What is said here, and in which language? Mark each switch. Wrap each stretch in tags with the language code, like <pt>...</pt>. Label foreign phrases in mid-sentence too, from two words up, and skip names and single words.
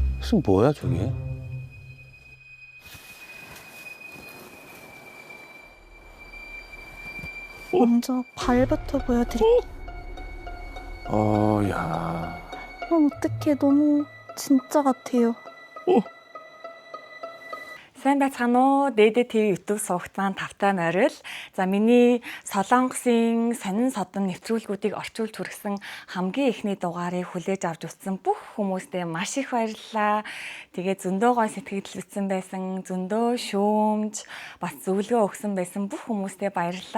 <ko>그것은 뭐야 저게? 먼저 발부터 보여드릴게요. 야. 어떡해, 너무 진짜 같아요.</ko> <mn>Сайн байцгаана уу? Дээдэ ТV YouTube сувагтаан тавтай морил. За миний Солонгосын сонин содон нэвтрүүлгүүдийг орчуулж хүргэсэн хамгийн ихний дугаарыг хүлээж авч үзсэн бүх хүмүүстээ маш их баярлалаа. Тэгээд зөндөө гой сэтгэл бүтсэн байсан, зөндөө шүүмж, бас зөвлөгөө өгсөн байсан бүх хүмүүстээ баярлалаа.</mn>